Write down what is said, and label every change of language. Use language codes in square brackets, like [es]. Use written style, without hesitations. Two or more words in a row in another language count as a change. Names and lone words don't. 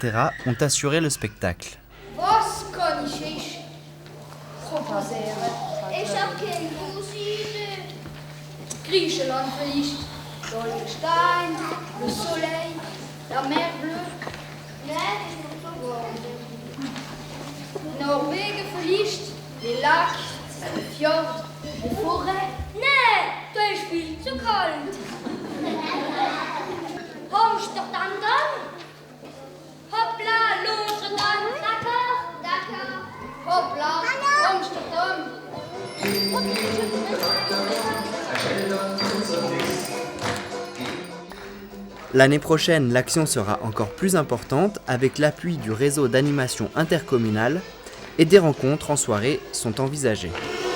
[fr] ont assuré le spectacle. [de] Was kann ich proposieren? Ich hab keine Musik. Griechenland vielleicht. [fr] Goldstein, le soleil, la mer bleue. [de] Nein, ist nicht so warm. Norwegen vielleicht, [fr] les lacs, les fjords, les forêts. [de] Nein, da ist viel zu kalt. Amsterdam dann? Hoppla, Amsterdam, [fr] d'accord, d'accord. [de] Hoppla, Amsterdam. [fr] L'année prochaine, l'action sera encore plus importante avec l'appui du réseau d'animation intercommunale et des rencontres en soirée sont envisagées.